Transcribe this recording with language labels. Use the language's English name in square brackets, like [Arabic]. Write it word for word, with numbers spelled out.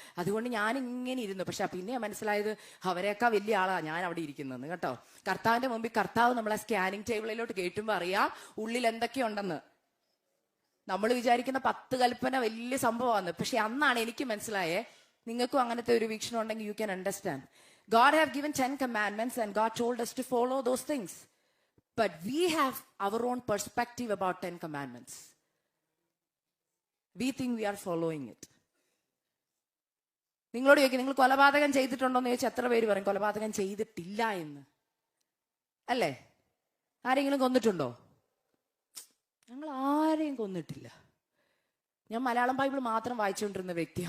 [Malayalam] അതുകൊണ്ട് ഞാൻ ഇങ്ങനെ ഇരുന്നു. പക്ഷെ പിന്നെ മനസ്സിലായത് അവരെയൊക്കെ വലിയ ആളാണ് ഞാൻ അവിടെ ഇരിക്കുന്നത് കേട്ടോ. കർത്താവിന്റെ മുമ്പിൽ കർത്താവ് നമ്മളെ സ്കാനിങ് ടേബിളിലോട്ട് കയറ്റുമ്പോൾ അറിയാം ഉള്ളിൽ എന്തൊക്കെയുണ്ടെന്ന്. നമ്മൾ വിചാരിക്കുന്ന പത്ത് കൽപ്പന വലിയ സംഭവമാണ്. പക്ഷെ അന്നാണ് എനിക്ക് മനസ്സിലായേ, നിങ്ങൾക്കും അങ്ങനത്തെ ഒരു വീക്ഷണം ഉണ്ടെങ്കിൽ [English] You can understand. God have given ten commandments and God told us to follow those things. But we have our own perspective about ten commandments. We think we are following it. [Malayalam] നിങ്ങളോട് ചോദിക്കും, നിങ്ങൾ കൊലപാതകം ചെയ്തിട്ടുണ്ടോ എന്ന് ചോദിച്ചാൽ എത്ര പേര് പറയും കൊലപാതകം ചെയ്തിട്ടില്ല എന്ന്? അല്ലേ? ആരെങ്കിലും കൊന്നിട്ടുണ്ടോ? ഞങ്ങൾ ആരെയും കൊന്നിട്ടില്ല. ഞാൻ മലയാളം ബൈബിൾ മാത്രം വായിച്ചുകൊണ്ടിരുന്ന വ്യക്തി.